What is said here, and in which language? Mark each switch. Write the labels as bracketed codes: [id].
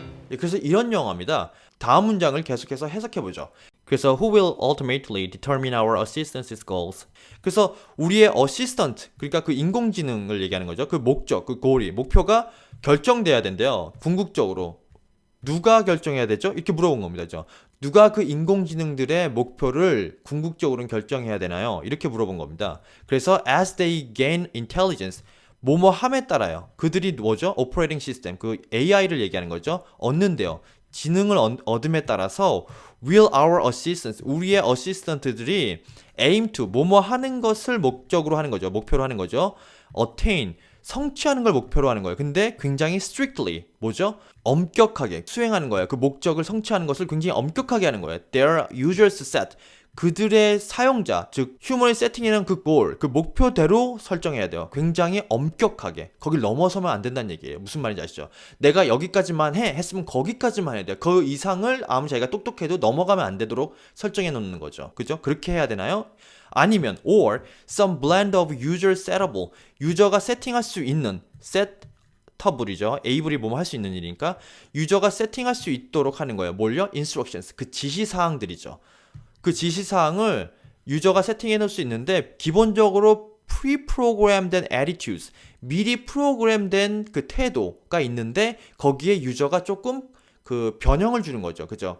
[ko] 예, 그래서 이런 영화입니다. 다음 문장을 계속해서 해석해보죠. 그래서 [en] who will ultimately determine our assistant's goals. [ko] 그래서 우리의 어시스턴트, 그러니까 그 인공지능을 얘기하는 거죠. 그 목적, 그 goal이, 목표가 결정돼야 된대요. 궁극적으로. 누가 결정해야 되죠? 이렇게 물어본 겁니다. 그죠? 누가 그 인공지능들의 목표를 궁극적으로는 결정해야 되나요? 이렇게 물어본 겁니다. 그래서 [en] as they gain intelligence, [ko] 뭐뭐함에 따라요. 그들이 뭐죠? 오퍼레이팅 시스템, 그 AI를 얘기하는 거죠. 얻는데요. 지능을 얻음에 따라서 [en] will our assistants, [ko] 우리의 어시스턴트들이 aim to, 뭐뭐 하는 것을 목적으로 하는 거죠. 목표로 하는 거죠. attain, 성취하는 걸 목표로 하는 거예요. 근데 굉장히 strictly, 뭐죠? 엄격하게 수행하는 거예요. 그 목적을 성취하는 것을 굉장히 엄격하게 하는 거예요. [en] Their users set, [ko] 그들의 사용자, 즉 휴머의 세팅이라는 그 goal, 그 목표대로 설정해야 돼요. 굉장히 엄격하게. 거길 넘어서면 안 된다는 얘기예요. 무슨 말인지 아시죠? 내가 여기까지만 했으면 거기까지만 해야 돼요. 그 이상을 아무리 자기가 똑똑해도 넘어가면 안 되도록 설정해 놓는 거죠. 그죠? 그렇게 해야 되나요? 아니면 [en] or some blend of user setable, [ko] 유저가 세팅할 수 있는 setable이죠. able이 뭐뭐 할 수 있는 일이니까 유저가 세팅할 수 있도록 하는 거예요. 뭘요? instructions, 그 지시사항들이죠. 그 지시사항을 유저가 세팅해 놓을 수 있는데 기본적으로 [en] pre-programmed attitudes, [ko] 미리 프로그램된 그 태도가 있는데 거기에 유저가 조금 그 변형을 주는 거죠. 그죠?